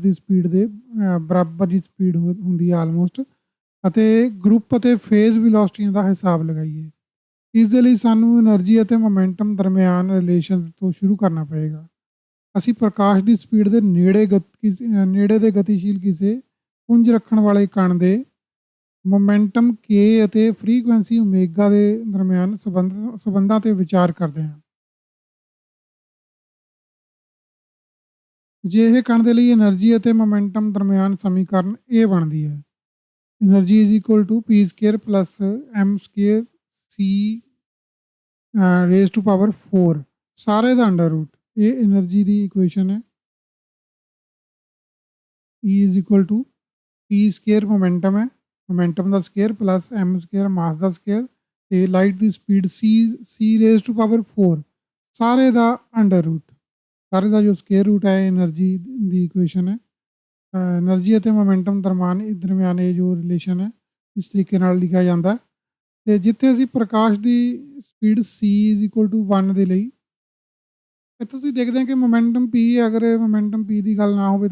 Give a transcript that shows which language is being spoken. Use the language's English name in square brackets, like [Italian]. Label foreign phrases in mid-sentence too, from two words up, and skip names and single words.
[Punjabi] ਦੀ ਸਪੀਡ ਦੇ ਬਰਾਬਰ ਦੀ ਸਪੀਡ ਹੁੰਦੀ ਹੈ ਆਲਮੋਸਟ ਅਤੇ ਗਰੁੱਪ ਅਤੇ [English] phase velocities [Punjabi] ਦਾ ਹਿਸਾਬ ਲਗਾਈਏ ਇਸ ਦੇ ਲਈ ਸਾਨੂੰ એનર્ਜੀ ਅਤੇ ਮੋਮੈਂਟਮ ਦਰਮਿਆਨ ਰਿਲੇਸ਼ਨਸ ਤੋਂ ਸ਼ੁਰੂ ਕਰਨਾ ਪਏਗਾ ਅਸੀਂ ਪ੍ਰਕਾਸ਼ ਦੀ ਸਪੀਡ ਦੇ ਨੇੜੇ ਦੇ ਗਤੀਸ਼ੀਲ ਕਿਸੇ ਪੁੰਜ ਰੱਖਣ ਵਾਲੇ ਕਣ ਦੇ ਮੋਮੈਂਟਮ ਕੇ ਅਤੇ ਫ੍ਰੀਕੁਐਂਸੀ ਓਮੇਗਾ ਦੇ ਦਰਮਿਆਨ ਸੰਬੰਧਾਂ ਤੇ ਵਿਚਾਰ ਕਰਦੇ ਹਾਂ ਜੇ ਇਹ ਕਣ ਦੇ ਲਈ એનર્ਜੀ ਅਤੇ ਮੋਮੈਂਟਮ ਦਰਮਿਆਨ ਸਮੀਕਰਨ ਇਹ ਬਣਦੀ ਹੈ [English] energy is equal to p square plus m square c raised to power 4 [Punjabi] ਸਾਰੇ ਦਾ [English] under root [Punjabi] ਇਹ એનર્ਜੀ ਦੀ ਇਕੁਏਸ਼ਨ ਹੈ [English] E is equal to p square [Punjabi] ਮੋਮੈਂਟਮ ਹੈ ਮੋਮੈਂਟਮ ਦਾ [English] square plus m square [Punjabi] ਮਾਸ ਦਾ ਸਕੁਅਰ ਤੇ ਲਾਈਟ ਦੀ ਸਪੀਡ [English] c raised to power 4 [Punjabi] ਸਾਰੇ ਦਾ ਅੰਡਰ ਰੂਟ ਸਾਰੇ ਦਾ ਜੋ [English] square root [Punjabi] ਹੈ એનર્ਜੀ ਦੀ ਇਕੁਏਸ਼ਨ ਹੈ એનર્ਜੀ ਅਤੇ ਮੋਮੈਂਟਮ ਦਰਮਿਆਨ ਇਹ ਜੋ ਰਿਲੇਸ਼ਨ ਹੈ ਇਸ ਤਰੀਕੇ ਨਾਲ ਲਿਖਿਆ ਜਾਂਦਾ ਤੇ ਜਿੱਥੇ ਅਸੀਂ ਪ੍ਰਕਾਸ਼ ਦੀ ਸਪੀਡ c = 1 ਦੇ ਲਈ ਇੱਥੇ ਤੁਸੀਂ ਦੇਖਦੇ ਹਾਂ ਕਿ ਮੋਮੈਂਟਮ p ਅਗਰ ਮੋਮੈਂਟਮ p ਦੀ ਗੱਲ ਨਾ ਹੋਵੇ